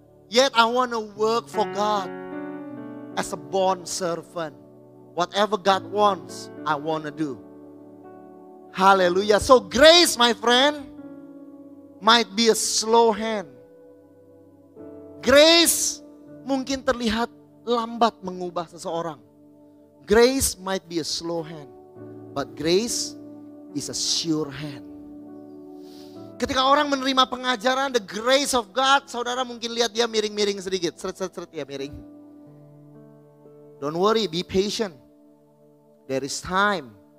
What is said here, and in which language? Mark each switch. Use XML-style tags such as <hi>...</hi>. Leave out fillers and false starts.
<en>Yet I wanna work for God as a bond servant. Whatever God wants, I wanna do. Hallelujah. So grace, my friend, might be a slow hand.</en> <id>Grace mungkin terlihat lambat mengubah seseorang.</id> <en>Grace might be a slow hand, but grace is a sure hand.</en> <id>Ketika orang menerima pengajaran</id> <en>the grace of God,</en> <id>saudara mungkin lihat dia miring-miring sedikit, seret-seret ya miring.</id> <en>Don't worry, be patient. There is time.</en>